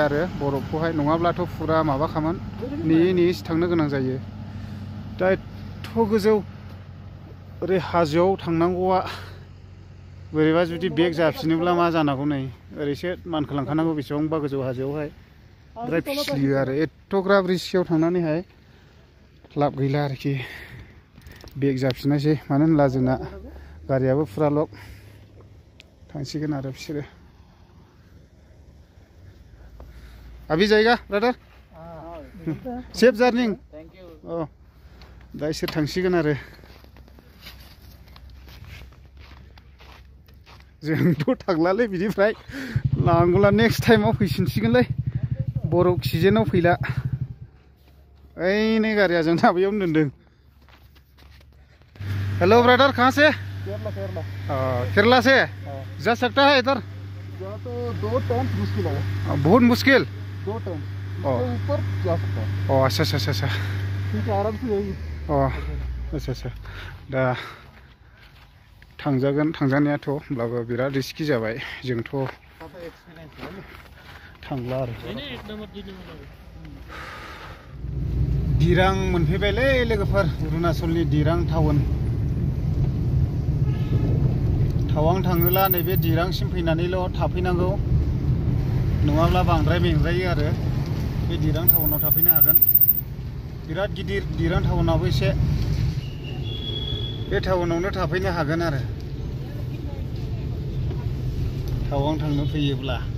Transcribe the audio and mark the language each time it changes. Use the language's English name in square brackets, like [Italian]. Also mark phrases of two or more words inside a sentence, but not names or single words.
[Bodo] आरो बरफखौहाय नङाब्लाथ' फुरा माबाखामोन नेयै नेयैसो थांनो गोनां जायो दा एथ' गोजौ ओरै हाजोआव थांनांगौआ बोरैबा जुदि बेग जाफिनोब्ला मा जानांगौ नै ओरैसो मानखोलांखानांगौ बेसेबांबा गोजौ हाजोआवहाय बिराद फिस्लियो आरो एथ'ग्राब रिस्कियाव थांनानैहाय लाब गैला आरोखि बेग जाफिननायसै मानो होनब्ला जोंना गारियाबो फुरा लक थांसिगोन आरो बिसोरो [Hindi] अभी जाएगा [English] brother safe journey [Bodo] अ दा इसोर थांसिगोन आरो जोंथ' थांलालै बिनिफ्राय लांगौला [English] next timeav [Bodo] फैफिनसिगोनलै बरफ सिजोनाव फैला ओइ नै गारिया जों माबायावनो दोनदों [English] hello brother [Hindi] कहाँ से केरला केरला से जा सकता है इधर तो 2 टाइम मुश्किल है बहुत मुश्किल 2 टाइम ऊपर जा सकता है अच्छा अच्छा अच्छा अच्छा ठीक है आराम से जाएगी अच्छा अच्छा [Bodo] दा थांजागोन थांजानायाथ' होमब्लाबो बिराद रिस्कि जाबाय जोंथ' थांला आरो दिरां मोनफैबायलै लोगोफोर अरुणाचलनि दिरां टाउन टावां थाङोब्ला नैबे दिरांसिम फैनानैल' थाफैनांगौ नङाब्ला बांद्राय मेंजायो आरो बे दिरां टाउनाव थाफैनो हागोन बिराद गिदिर दिरां टाउनाबो एसे बे टाउनावनो थाफैनो हागोन आरो टावां थांनो फैयोब्ला